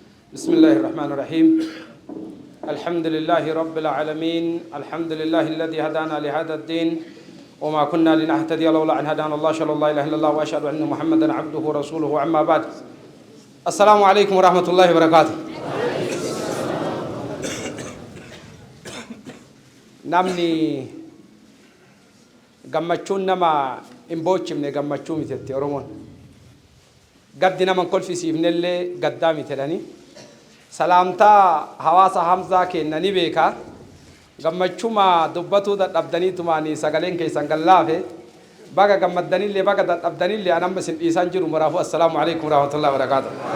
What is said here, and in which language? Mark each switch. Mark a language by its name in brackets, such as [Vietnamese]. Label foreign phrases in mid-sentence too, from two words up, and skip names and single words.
[Arabic] بسم الله الرحمن الرحيم. الحمد لله رب العالمين. الحمد لله الذي هدانا لهذا الدين وما كنا لنهتدي لولا أن هدانا الله. شاء الله إله إلا الله وأشهد أن محمدا عبده ورسوله. أما بعد، السلام عليكم ورحمة الله وبركاته. [Oromo] نمني gammachuun nama hin boochifne gammachuu mitetti Oromoon gaddi nama kol fisiifnellee gaddaa miteedhani salaamtaa hawaasa Hamzaa kennani beeka gammachuma dubbatuu dadhabdanii tumaanii sagaleen keessan gallaafe baga gammaddanillee baga dadhabdanillee anamma sin dhiisan jiru maraafu [Arabic] السلام عليكم ورحمة الله وبركاته.